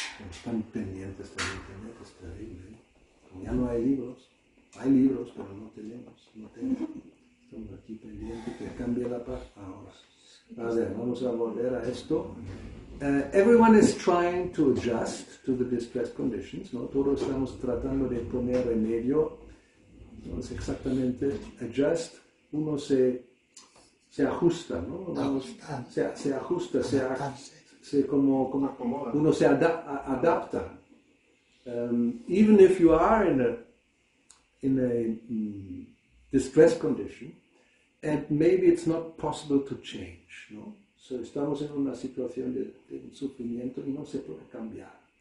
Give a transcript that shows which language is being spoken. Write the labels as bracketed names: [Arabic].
[Spanish] Están pendientes de internet, es terrible. Como ya no hay libros pero no tenemos. Estamos aquí pendientes que cambie la paz ahora. A ver, vamos a volver a esto. [English] Everyone is trying to adjust to the distressed conditions, ¿no? [Spanish] Todos estamos tratando de poner remedio. No es exactamente adjust. Uno se ajusta, ¿no? Se ajusta, como uno se adapta. [English] Even if you are in a distressed condition, and maybe it's not possible to change, ¿no? [Spanish] So estamos en una situación de sufrimiento y no se puede cambiar.